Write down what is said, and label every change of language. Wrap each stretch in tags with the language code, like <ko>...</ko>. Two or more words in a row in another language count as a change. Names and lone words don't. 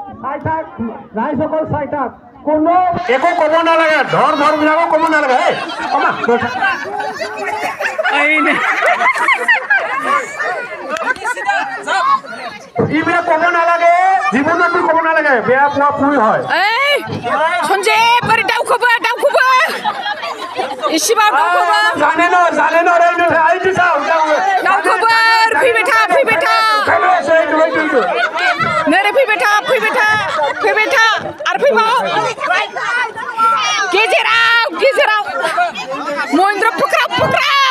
<as>চাই থাক ৰাইজসকল চাই থাক কোনো একো ক'ব নালাগে ধৰ বিলাকো ক'ব নালাগে এইবিলাক ক'ব নালাগে জীৱনত ক'ব নালাগে বেয়া পোৱা পুই হয়</as> <brx>সঞ্জয় বাড়ি দাউখোবা इसिबां दाउखोबा जाने न रे आइदि साउ दाउखोबा फैबाय था नोरे फैबाय था आरो फैबाव गेजेराव महेन्द्र फुक्राव</brx>